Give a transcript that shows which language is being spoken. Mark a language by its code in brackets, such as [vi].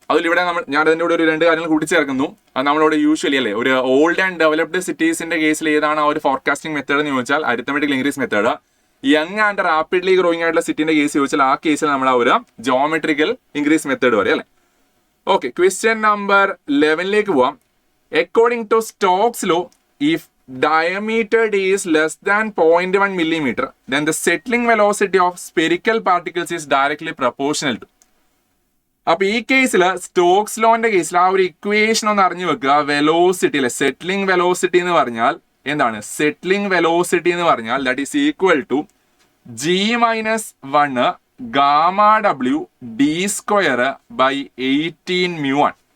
[ml] അതിലിവിടെ ഞാൻ അതിൻ്റെ കൂടെ ഒരു 2 കാര്യങ്ങൾ കൂട്ടിച്ചേർക്കുന്നു. അത് നമ്മളിവിടെ യൂഷ്വലി അല്ലേ ഒരു ഓൾഡ് ആൻഡ് ഡെവലപ്ഡ് സിറ്റീസിന്റെ കേസിൽ ഏതാണ് ആ ഒരു ഫോർകാസ്റ്റിംഗ് മെത്തേഡ് എന്ന് ചോദിച്ചാൽ arithmetical increase method. Young and rapidly growing ആയിട്ടുള്ള സിറ്റിന്റെ കേസ് ചോദിച്ചാൽ ആ കേസിൽ നമ്മൾ ആ ഒരു ജോമെട്രിക്കൽ ഇൻക്രീസ് മെത്തേഡ് പറയും അല്ലേ. ഓക്കെ, ക്വസ്റ്റ്യൻ നമ്പർ 11ലേക്ക് പോവാം. [en] According to Stokes law, if diameter d is less than 0.1 millimeter, then the settling velocity of spherical particles is directly proportional to. [ml] അപ്പൊ ഈ കേസിൽ സ്റ്റോക്സ് ലോന്റെ കേസിൽ ആ ഒരു ഇക്വേഷൻ ഒന്ന് അറിഞ്ഞു വെക്കുക. വെലോസിറ്റി അല്ലെ, സെറ്റിലിംഗ് വെലോസിറ്റി എന്ന് പറഞ്ഞാൽ എന്താണ്, സെറ്റിലിംഗ് വെലോസിറ്റി എന്ന് പറഞ്ഞാൽ [en] that is equal to [ml] G-1 gamma W d²/18μ1.